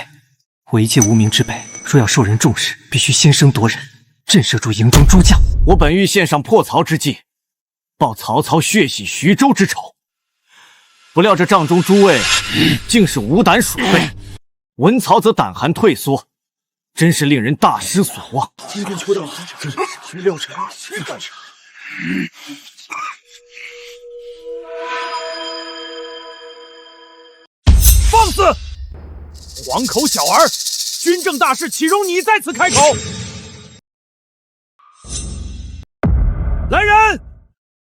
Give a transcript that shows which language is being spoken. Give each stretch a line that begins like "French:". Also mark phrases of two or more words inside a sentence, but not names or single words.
Chinese: 我一介無名之輩，若要受人重視，必須先聲奪人，震懾住營中諸將。我本欲獻上破曹之計，報曹操血洗徐州之仇，不料這帳中諸位竟是無膽鼠輩，聞曹則膽寒退縮，真是令人大失所望。今天求到廖晨放肆！黄口小兒，軍政大事豈容你在此開口？來人，